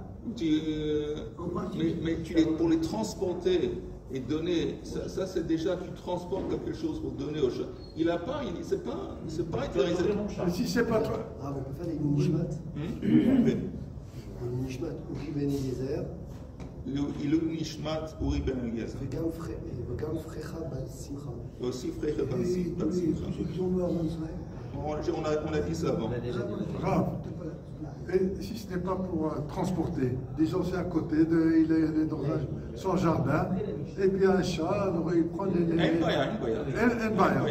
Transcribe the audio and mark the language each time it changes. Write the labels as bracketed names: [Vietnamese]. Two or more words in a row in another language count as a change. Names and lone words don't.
[French] Mais pour les transporter et donner, ça c'est déjà, tu transportes quelque chose pour donner au chat. Il n'a pas, c'est pas autorisé. Mais si c'est pas toi. Ah, on peut faire des nishmat. Des nishmat, Uri Ben Eliezer. Il est nishmat Uri Ben Eliezer. [Hebrew] וגם פרחה בת שמחה. [French] Aussi Frecha Ben Simcha. On a dit ça avant. Grave. Et si ce n'est pas pour transporter, disons c'est à côté, il est dans son jardin, et puis un chat, alors il prend les. Un baya.